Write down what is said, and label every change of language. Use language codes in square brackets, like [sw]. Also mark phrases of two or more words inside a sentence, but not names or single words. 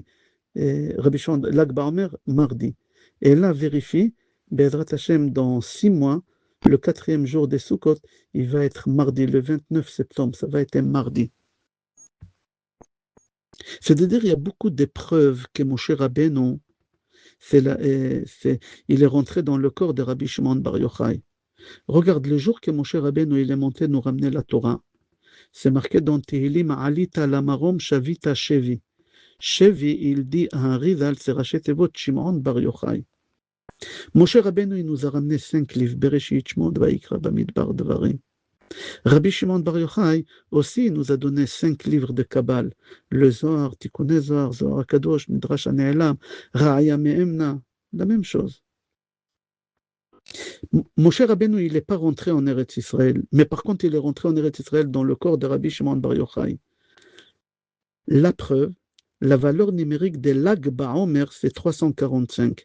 [fr] Rabbi Shimon, Lag BaOmer, mardi. Et là, vérifie, [he] בעזרת השם, [fr] dans 6 mois, le 4e jour des Sukkot, il va être mardi, le 29 septembre, ça va être un mardi. C'est-à-dire, il y a beaucoup d'épreuves que Moshe Rabbeinu, il est rentré dans le corps de Rabbi Shimon Bar Yochai. Regarde, le jour que Moshe Rabbeinu il est monté nous ramener la Torah, c'est marqué dans Tehillim, [he] עלית למרום שבית שבי. [fr] Shevi, il dit à un rival, c'est [he] ראשי תיבות [fr] Shimon Bar Yochai. Moshe Rabbeinu, il nous a ramené 5 livres, Bereshit, Shmot, Vaikra, Bamidbar, Devarim. Rabbi Shimon Bar Yochai aussi nous a donné 5 livres de Kabbal, le Zohar, Tikkunei Zohar, Zohar HaKadosh, Midrash HaNe'elam, Ra'aya Me'emna, la même chose. Moshe Rabbeinu, il n'est pas rentré en Eretz Israël, mais par contre, il est rentré en Eretz Israël dans le corps de Rabbi Shimon Bar Yochai. La preuve, la valeur numérique des Lag BaOmer, c'est 345.